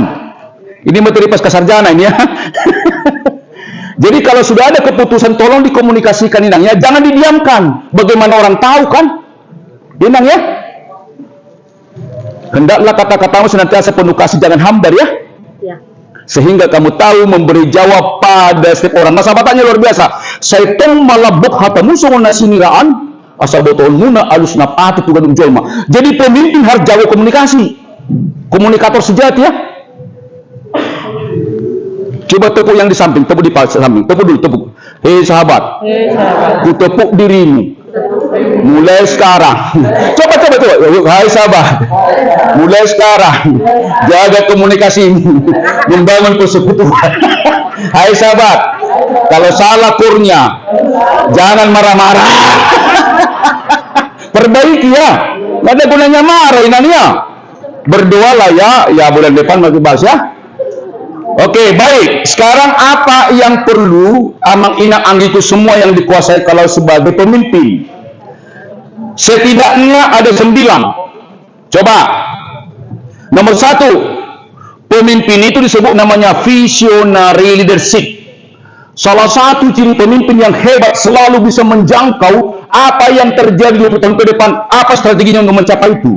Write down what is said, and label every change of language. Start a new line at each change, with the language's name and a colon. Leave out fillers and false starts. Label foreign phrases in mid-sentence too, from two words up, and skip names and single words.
Indonesian: Ini materi pasca sarjana ini ya. Jadi kalau sudah ada keputusan tolong dikomunikasikan Inang ya, jangan didiamkan. Bagaimana orang tahu kan? Inang ya. Hendaklah kata-katamu senantiasa penuh kasih, jangan hambar ya. Sehingga kamu tahu memberi jawab pada setiap orang. Masa batanya luar biasa.
Batak Toba: Saitong malabuk hatamu sunguna siniraan asal botol muna alus napati tugadung jolma.
Indonesian: Jadi pemimpin harus jago komunikasi. Komunikator sejati ya. Coba tepuk yang di samping, tepuk di samping, tepuk dulu, tepuk. Hei sahabat, ku tepuk dirimu. Mulai sekarang. Coba. Hai sahabat, mulai sekarang jaga komunikasimu, membangun persekutuan. Hai sahabat, kalau salah kurnya, jangan marah-marah. Perbaiki ya. Nggak ada gunanya marah inania. Berdoalah ya bulan depan masih bahas ya. Oke, baik. Sekarang apa yang perlu
Batak Toba: amang inang anggiku
Indonesian: semua yang dikuasai kalau sebagai pemimpin? Setidaknya ada 9. Coba. Nomor 1, pemimpin itu disebut namanya
English: visionary leadership.
Indonesian: Salah satu ciri pemimpin yang hebat selalu bisa menjangkau apa yang terjadi 20 tahun ke depan, apa strateginya untuk mencapai itu.